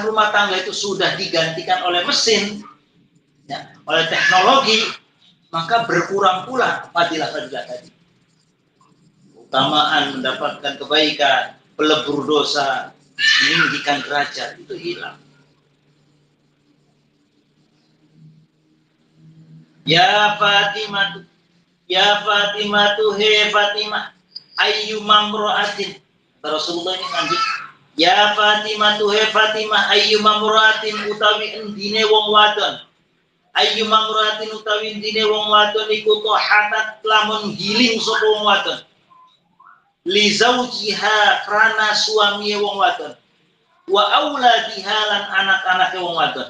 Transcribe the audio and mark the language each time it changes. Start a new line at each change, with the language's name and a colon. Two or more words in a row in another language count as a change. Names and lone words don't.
Indonesian: rumah tangga itu sudah digantikan oleh mesin, ya, oleh teknologi, maka berkurang pula fadilah-fadilah tadi. Utamaan mendapatkan kebaikan, pelebur dosa, meninggikan derajat, itu hilang.
Arabic: يا فاطمة، هي فاطمة، أيما امرأة.
Indonesian: Rasulullah ini lanjut.
Arabic: يا فاطمة، هي فاطمة، أيما امرأة
Javanese: utawi endine wong wadon.
Arabic: أيما امرأة
Javanese: utawi endine wong wadon iku hatat lamun giling sapa wong wadon.
Arabic: لزوجها
Javanese: krana suami wong wadon.
Arabic: وأولادها
Javanese: lan anak-anake wong wadon.